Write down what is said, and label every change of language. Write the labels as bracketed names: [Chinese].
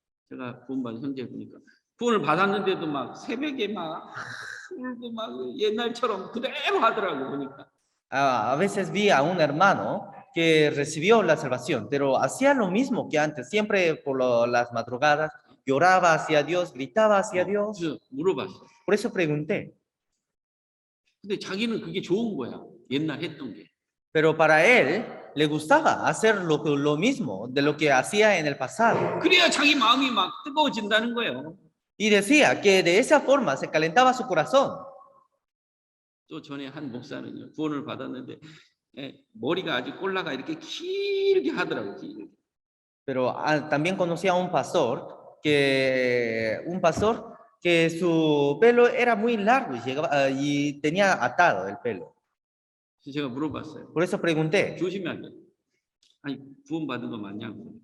[Korean] 제가 구원받은 형제 보니까 구원을 받았는데도 막 새벽에 막 울고 막 옛날처럼 그대로 하더라고 보니까. [Spanish] A veces vi a un hermano que recibió la salvación, pero hacía lo mismo que antes, siempre por las madrugadas, lloraba hacia Dios, gritaba hacia Dios. [Korean] 그래서 물어봤어. [Spanish] Por eso pregunté. [Korean] 근데 자기는 그게 좋은 거야. 옛날 했던 게. [Spanish] Pero para él le gustaba hacer lo mismo de lo que hacía en el pasado. [Korean] 그래야 자기 마음이 막 뜨거워진다는 거예요. [Spanish] Y decía que de esa forma se calentaba su corazón. [Korean] 또 전에 한 목사는요. 구원을 받았는데 머리가 아주 꼴라가 이렇게 길게 하더라고요. 길게. [Spanish] Pero también conocí a un pastor que su pelo era muy largo y tenía atado el pelo. [Korean] 그래서 제가 물어봤어요. [Spanish] Por eso pregunté, [Korean] 조심하게. 아니 구원받은 거 맞냐고.